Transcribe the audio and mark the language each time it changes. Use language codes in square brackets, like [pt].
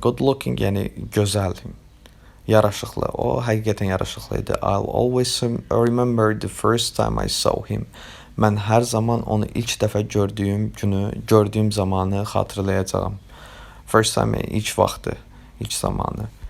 [en] Good looking [az] yəni gözəl, yaraşıqlı. O həqiqətən yaraşıqlı idi. [en] I'll always remember the first time I saw him. [az] Mən hər zaman onu ilk dəfə gördüyüm zamanı xatırlayacağam. [en] First time, [az] ilk vaxtı, ilk zamanı.